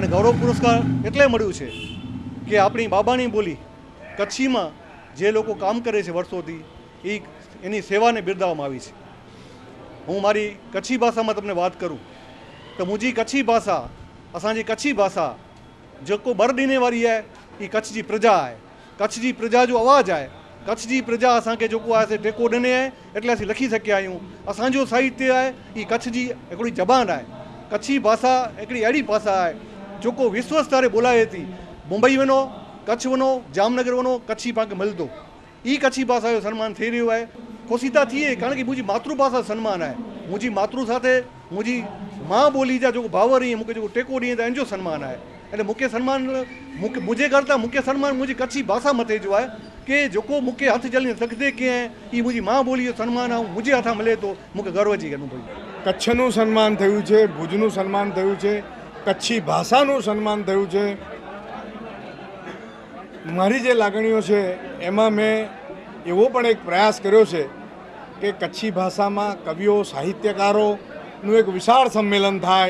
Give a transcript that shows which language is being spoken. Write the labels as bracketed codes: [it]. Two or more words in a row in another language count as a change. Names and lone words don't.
[gu] ગૌરવ પુરસ્કાર એટલે મળ્યું છે કે આપણી બાબાની બોલી કચ્છીમાં જે લોકો કામ કરે છે વર્ષોથી એની સેવાને બિરદાવવામાં આવી છે. હું મારી કચ્છી ભાષામાં તમને વાત કરું તો [kfr] मुंहिंजी कच्छी भाषा, असांजी कच्छी भाषा जेको बर ॾींहं वारी आहे ही कच्छ जी प्रजा आहे. कच्छ जी प्रजा जो आवाज़ आहे. कच्छ जी प्रजा असांखे जेको आहे से टेको ॾिने आहे એટલે असीं लिखी सघिया आहियूं. असांजो साहित्य आहे ही कच्छ जी हिकिड़ी ज़बान आहे. कच्छी भाषा हिकिड़ी अहिड़ी भाषा आहे जेको विश्व स्तरे बोलाए थी. मुंबई वञो, कच्छ वञो, जामनगर वञो, कच्छी पाण खे मिलंदो. ई कच्छी भाषा जो सन्मान थी रहियो आहे. ख़ुशी था थिए कारण कि मुंहिंजी मातृभाषा सन्मान आहे. मुंहिंजी मातृ साथे मुंहिंजी मां ॿोली जा जेको भावर आहिनि मूंखे जेको टेको ॾियनि था इन जो सन्मान आहे. એટલે મૂંखे સન્માન मुंहिंजे करता मुख्य सन्मान मुंहिंजी कच्छी भाषा मथे जो आहे કે જેको मूंखे हथ जली सघंदे कीअं ई मुंहिंजी मां ॿोली जो सन्मान आहे मुंहिंजे हथां मिले थो मूंखे गर्व जी अनुभव. [gu] કચ્છનું સન્માન થયું છે, ભુજનું સન્માન થયું છે, કચ્છી ભાષાનું સન્માન થયું છે. મારી જે લાગણીઓ છે એમાં મેં એવો પણ એક પ્રયાસ કર્યો છે કે કચ્છી ભાષામાં કવિઓ, સાહિત્યકારોનું એક વિશાળ સંમેલન થાય.